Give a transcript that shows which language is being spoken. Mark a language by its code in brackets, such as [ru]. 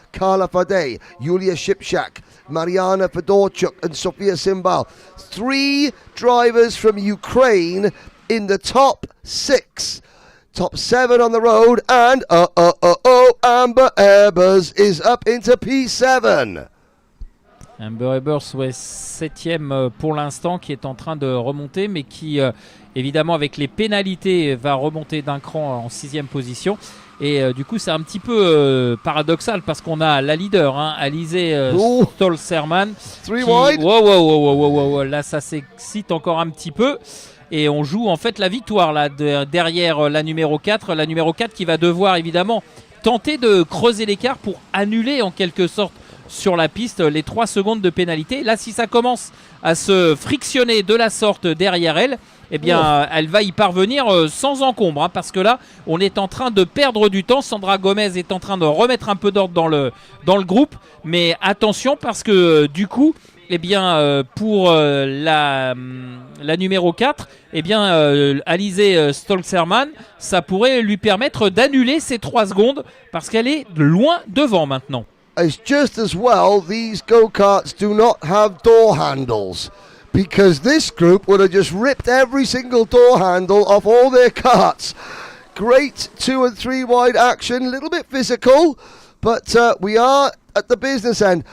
[en] Carla Fadey, Yulia Shipshak, Mariana Fedorchuk and Sofia Simbal. 3 drivers from Ukraine in the top 6. Top 7 on the road, and Amber Ebers is up into P7. [fr] Amber Ebers, ouais, 7e pour l'instant, qui est en train de remonter, mais qui, évidemment, avec les pénalités, va remonter d'un cran en 6e position. Et du coup, c'est un petit peu paradoxal parce qu'on a la leader, Alizé Stolserman. Wow, là, ça s'excite encore un petit peu. Et on joue en fait la victoire là, derrière la numéro 4. La numéro 4 qui va devoir évidemment tenter de creuser l'écart pour annuler en quelque sorte sur la piste les 3 secondes de pénalité. Là, si ça commence à se frictionner de la sorte derrière elle, eh bien, elle va y parvenir sans encombre, parce que là, on est en train de perdre du temps. Sandra Gomez est en train de remettre un peu d'ordre dans le groupe, mais attention parce que du coup, eh bien, pour la numéro 4, eh bien, Alizé Stolserman, ça pourrait lui permettre d'annuler ces 3 secondes parce qu'elle est loin devant maintenant. [en] It's just as well these go-karts do not have door handles, because this group would have just ripped every single door handle off all their karts. Great 2 and 3 wide action, a little bit physical, but we are at the business end.